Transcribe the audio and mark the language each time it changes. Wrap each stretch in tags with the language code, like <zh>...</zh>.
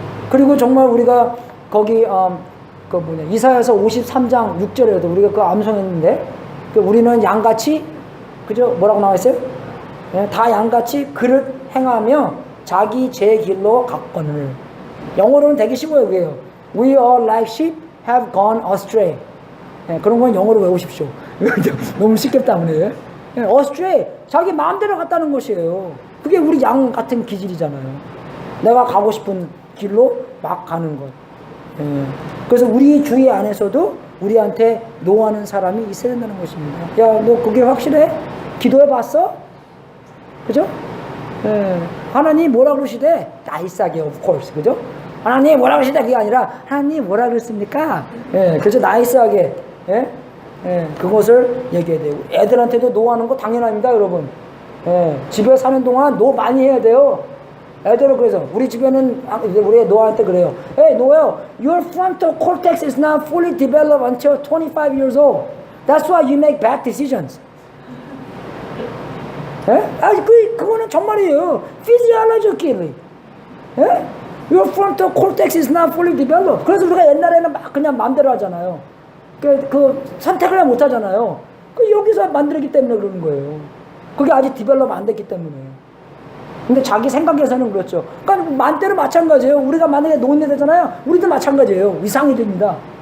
<ko>그리고 정말 우리가 거기, 이사야서 53장 6절에도 우리가 그 암송했는데, 우리는 양같이, 그죠? 뭐라고 나와있어요? 예, 다 양같이 그릇 행하며 자기 제 길로 갔거늘. 영어로는 되게 쉬워요, 그게요.</ko> <en>We are like sheep have gone astray.</en> <ko>예, 그런 건 영어로 외우십시오. 너무 쉽기 때문에. 예, astray, 자기 마음대로 갔다는 것이에요. 그게 우리 양 같은 기질이잖아요. 내가 가고 싶은 길로 막 가는 것. 예. 그래서 우리 주위 안에서도 우리한테 노하는 사람이 있어야 된다는 것입니다. 야, 너 그게 확실해? 기도해 봤어? 그죠? 예. 하나님 뭐라 그러시대? 나이스하게,</ko> <en>of course.</en> <ko>그죠? 하나님 뭐라 그러시대? 그게 아니라, 하나님 뭐라 그랬습니까? 예. 그래서 나이스하게, 예? 예. 그것을 얘기해야 돼요. 애들한테도 노하는 거 당연합니다, 여러분. 예. 집에 사는 동안 노 많이 해야 돼요. 애들은 그래서 우리 집에는 우리 노아한테 그래요.</ko> <en>Hey Noah, your frontal cortex is not fully developed until 25 years old. That's why you make bad decisions.</en> <ko>예? 그거는 정말이에요. Physiologically. 예?</ko> <en>Your frontal cortex is not fully developed.</en> <ko>그래서 우리가 옛날에는 막 그냥 마음대로 하잖아요. 그 선택을 못 하잖아요. 여기서 만들었기 때문에 그러는 거예요. 그게 아직 디벨롭 안 됐기 때문에. 근데 자기 생각에서는 그렇죠. 그러니까 만때는 마찬가지예요. 우리가 만약에 노인네 되잖아요. 우리도 마찬가지예요. 이상이 됩니다.</ko>